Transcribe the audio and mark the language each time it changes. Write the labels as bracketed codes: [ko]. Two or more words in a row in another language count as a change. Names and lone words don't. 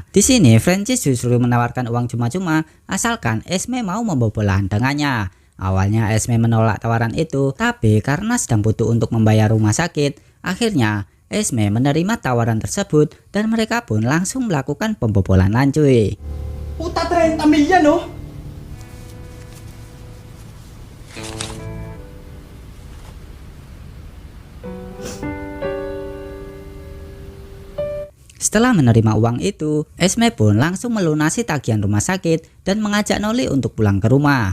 [id] Di sini Francis justru menawarkan uang cuma-cuma asalkan Esme mau membobol lahan dengannya. Awalnya Esme menolak tawaran itu, tapi karena sedang butuh untuk membayar rumah sakit, akhirnya Esme menerima tawaran tersebut dan mereka pun langsung melakukan pembobolan lancuy. [tl] Puta 30 milya, no? [id] Setelah menerima uang itu, Esme pun langsung melunasi tagihan rumah sakit dan mengajak Noli untuk pulang ke rumah.